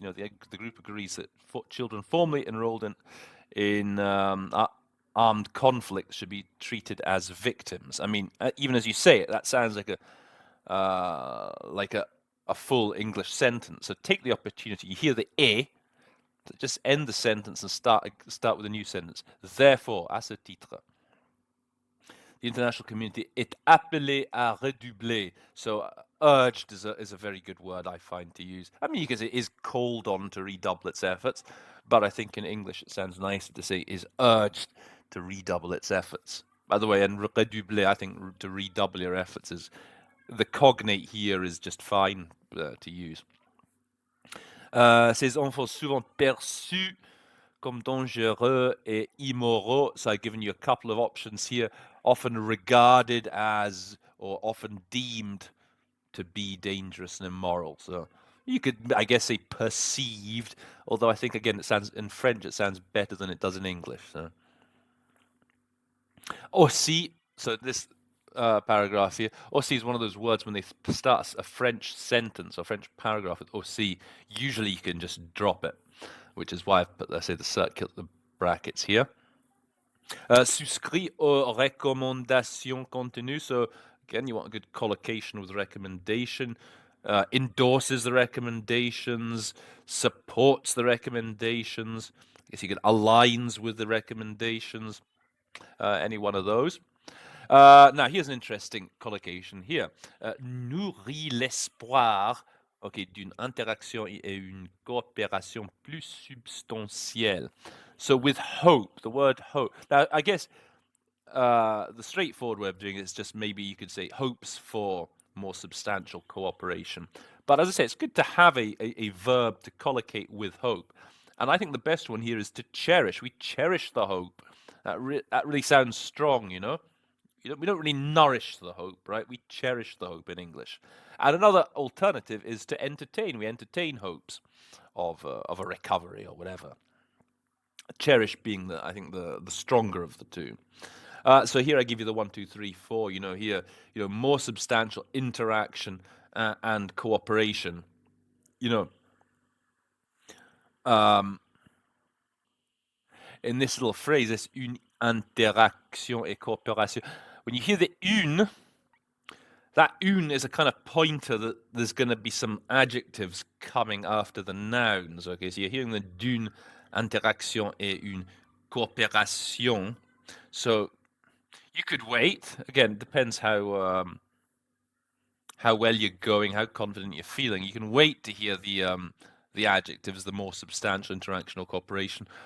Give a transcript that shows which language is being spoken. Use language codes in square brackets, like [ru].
[en] The group agrees that children formally enrolled in armed conflict should be treated as victims. I mean, even as you say it, that sounds like a full English sentence. So take the opportunity. You hear the "et," just end the sentence and start with a new sentence. Therefore, [fr] à ce titre, [en] the international community [fr] est appelé à redoubler. [en] So urged is a very good word, I find, to use. I mean, you can say is called on to redouble its efforts, but I think in English it sounds nicer to say is urged to redouble its efforts. By the way, and redoubler, I think to redouble your efforts is, the cognate here is just fine to use. [fr] Ces enfants souvent perçus comme dangereux et immoraux. [en] So I've given you a couple of options here. Often regarded as, or often deemed to be dangerous and immoral. So you could, I guess, say perceived, although I think, again, in French it sounds better than it does in English. So. Aussi, so this paragraph here, aussi is one of those words when they start a French sentence or French paragraph with aussi, usually you can just drop it, which is why I've put, let's say, the brackets here. [fr] Souscrit aux recommandations contenues. [en] So again, you want a good collocation with recommendation. Endorses the recommendations, supports the recommendations. I guess you get aligns with the recommendations. Any one of those. Now, here's an interesting collocation here. [fr] Nourrit l'espoir, d'une interaction et une coopération plus substantielle. [en] So with hope, the word hope. Now, I guess the straightforward way of doing it is just maybe you could say hopes for more substantial cooperation. But as I say, it's good to have a verb to collocate with hope. And I think the best one here is to cherish. We cherish the hope. That really sounds strong, we don't really nourish the hope, right? We cherish the hope in English. And another alternative is to entertain. We entertain hopes of a recovery or whatever. Cherish being I think the stronger of the two. So here I give you the 1, 2, 3, 4. Here, more substantial interaction and cooperation. In this little phrase, this [fr] une interaction et coopération. [en] When you hear the une, that une is a kind of pointer that there's going to be some adjectives coming after the nouns. Okay, so you're hearing the [fr] d'une interaction et une coopération. [en] So You could wait. Again, it depends how well you're going, how confident you're feeling. You can wait to hear the adjectives, the more substantial interaction or cooperation.